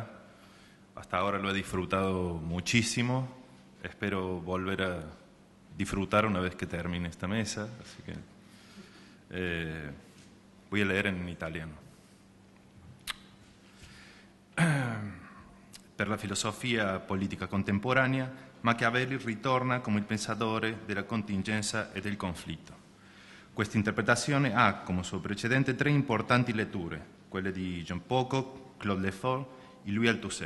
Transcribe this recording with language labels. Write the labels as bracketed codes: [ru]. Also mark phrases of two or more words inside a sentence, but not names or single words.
[es] Hasta ahora lo he disfrutado muchísimo. Espero volver a disfrutar una vez que termine esta mesa. Así que voy a leer en italiano. [it] Per la filosofia politica contemporanea, Machiavelli ritorna come il pensatore della contingenza e del conflitto. Questa interpretazione ha come suo precedente tre importanti letture, quelle di Jean Pocock, Claude Lefort e Louis Althusser.